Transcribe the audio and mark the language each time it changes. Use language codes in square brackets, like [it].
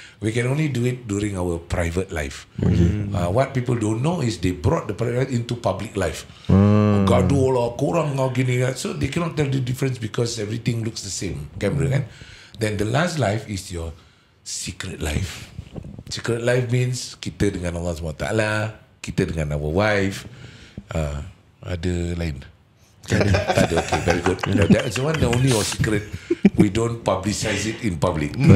[en] We can only do it during our private life. What people don't know is they brought the private life into public life. [ms] Gaduh lah, korang lah gini. [en] So they cannot tell the difference because everything looks the same. Camera kan. Then the last life is your secret life. [ms] Secret life means kita dengan Allah SWT, kita dengan [en] our wife. [ms] Ada lain? Tak ada. [en] Okay, very good. That's one the only our secret. We don't publicize it in public.